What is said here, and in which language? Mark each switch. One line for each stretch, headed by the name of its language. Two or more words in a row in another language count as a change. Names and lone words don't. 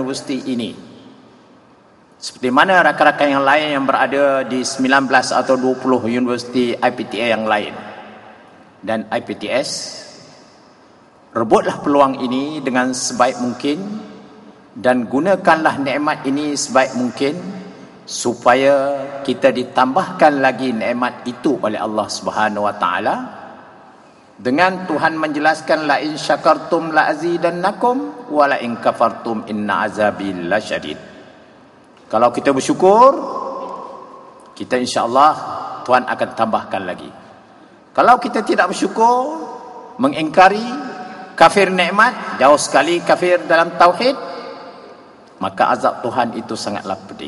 Malay: universiti ini, seperti mana rakan-rakan yang lain yang berada di 19 atau 20 universiti IPTA yang lain dan IPTS, rebutlah peluang ini dengan sebaik mungkin dan gunakanlah nikmat ini sebaik mungkin, supaya kita ditambahkan lagi nikmat itu oleh Allah
Arabic: Subhanahu Wa Taala.
Malay: Dengan Tuhan menjelaskan,
Arabic: لئن شكرتم لأزيدنكم ولئن كفرتم إن عذابي لشديد.
Malay: Kalau kita bersyukur, kita insya-Allah Tuhan akan tambahkan lagi. Kalau kita tidak bersyukur, mengingkari, kafir nikmat, jauh sekali kafir dalam tauhid, maka azab Tuhan itu sangatlah pedih.